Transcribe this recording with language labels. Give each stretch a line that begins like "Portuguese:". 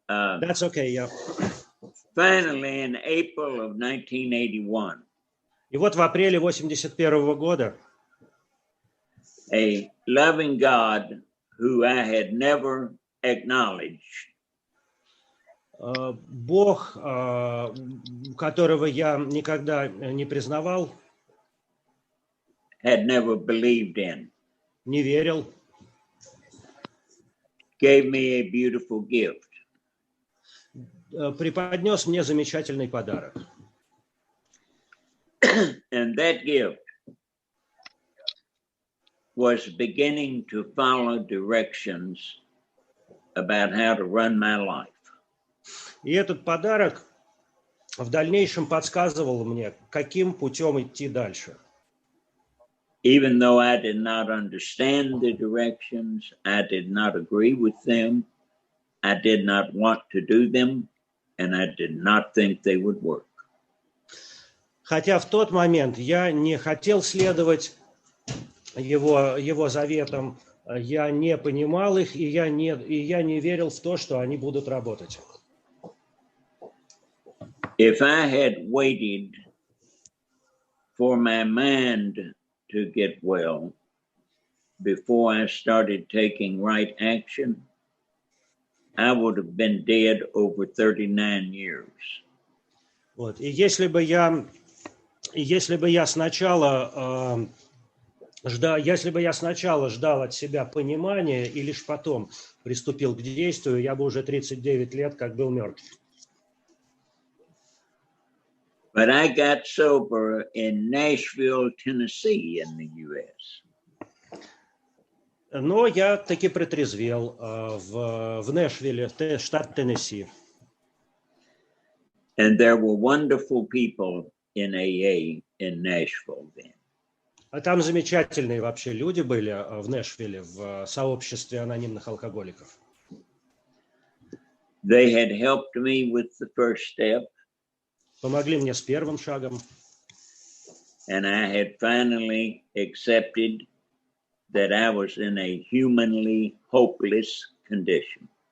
English: That's okay, yeah. Finally, in April of 1981.
Russian: И вот в апреле 81 года
English: a loving God who I had never acknowledged.
Russian: Бог, которого я никогда не признавал,
English: had never believed in,
Russian: не верил,
English: gave me a beautiful gift.
Russian: Преподнес мне замечательный подарок.
English: And that gift was beginning to follow directions about how to run my life.
Russian: И этот подарок в дальнейшем подсказывал мне, каким путем идти дальше.
English: Even though I did not understand the directions, I did not agree with them, I did not want to do them, and I did not think they would work.
Russian: Хотя в тот момент я не хотел следовать его заветам, я не понимал их, и я не верил в то, что они будут работать.
English: If I had waited for my mind to get well before I started taking right action, I would have been dead over 39 years.
Russian: Вот. И если бы я сначала ждал от себя понимания и лишь потом приступил к действию, я бы уже 39 лет как был мертв.
English: But I got sober in Nashville, Tennessee, in the U.S.
Russian: Но я таки протрезвел в Нэшвилле, штат Теннесси.
English: And there were wonderful people in AA in Nashville then.
Russian: А там замечательные вообще люди были в Нэшвилле, в сообществе анонимных алкоголиков.
English: They had helped me with the first step,
Russian: помогли мне с первым шагом,
English: and I had finally accepted that I was in a humanly hopeless condition.